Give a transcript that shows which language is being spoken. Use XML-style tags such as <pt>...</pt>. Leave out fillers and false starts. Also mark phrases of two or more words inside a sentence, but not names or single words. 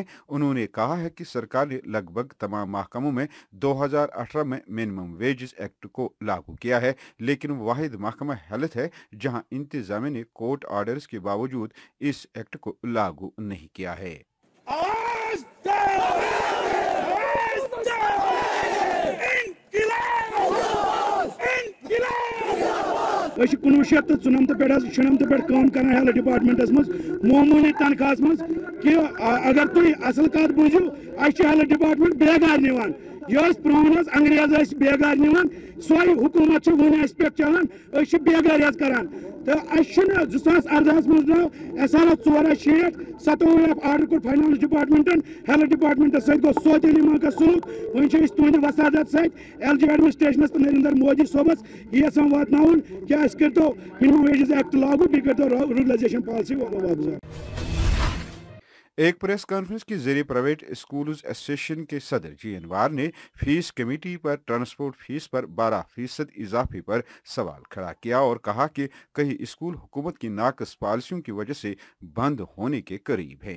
<ur>انہوں نے کہا ہے کہ سرکار نے لگ بھگ تمام محکموں میں 2018 میں منیمم ویجز ایکٹ کو لاگو کیا ہے، لیکن واحد محکمہ ہیلتھ ہے جہاں انتظامیہ نے</ur> <en>court orders</en> <ur>کے باوجود اس ایکٹ کو لاگو نہیں کیا ہے۔</ur> <ks>کنوہ شیت تو ژُنمتھ پہ شُنمتھ پہ کام کران</ks> <en>health departments</en> <ks>مز معمولی تنخواہس مز کہ اگر تھی اصل کت بوزو اہس</ks> <en>health department</en> <ks>بیگار نوان یہ پرون انگریز بیگار نوان سوے حکومت ون اس پہ چلان بیگار کران تو اہس 2018 مز درو SRO 460 27 آرڈر کور فائنانس ڈپارٹمنٹن</ks> <en>health departments</en> <ks>ست گو</ks> <ur>سوتیلی مانکا سلوک</ur> <ks>ون تہند وسادت ست LG ایڈمنسٹریشنس تو نریندر مودی صوبس یہ یژھان واتناون کہ اس کرتو منیمم ویجز ایکٹ لاگو بیٚیہِ کرتو</ks> <en>ruralisation policy</en> <ks>واپس۔</ks> <ur>ایک</ur> <en>press conference</en> <ur>کے ذریعے پرائیویٹ اسکولز ایسوسیشن کے صدر GN وار نے</ur> <en>fee committee</en> <ur>پر</ur> <en>transport fee</en> <ur>پر 12% اضافے پر سوال کھڑا کیا اور کہا کہ کئی اسکول حکومت کی ناقص پالیسیوں کی وجہ سے بند ہونے کے قریب ہیں۔</ur>